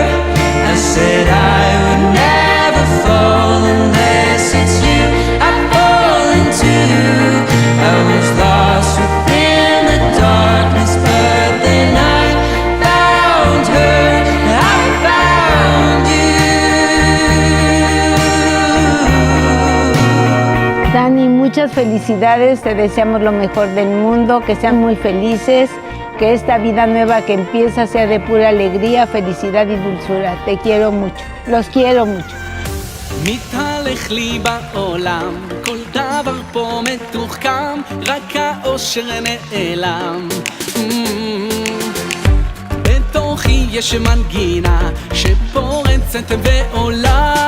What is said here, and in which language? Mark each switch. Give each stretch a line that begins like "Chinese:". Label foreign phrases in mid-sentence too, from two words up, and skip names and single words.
English: I said I would never fall unless it's you I fall into. I was lost within the darkness, but then I found her. I found you.
Spanish: Dani, muchas felicidades, te deseamos lo mejor del mundo, que sean muy felices, que esta vida nueva que empieza sea de pura alegría, felicidad y dulzura. Te quiero mucho, los quiero mucho.
Hebrew: מתהלך לי בעולם, כל דבר פה מתוחכם, רק האושר נעלם. בתוכי יש מנגינה שפורצת ועולה.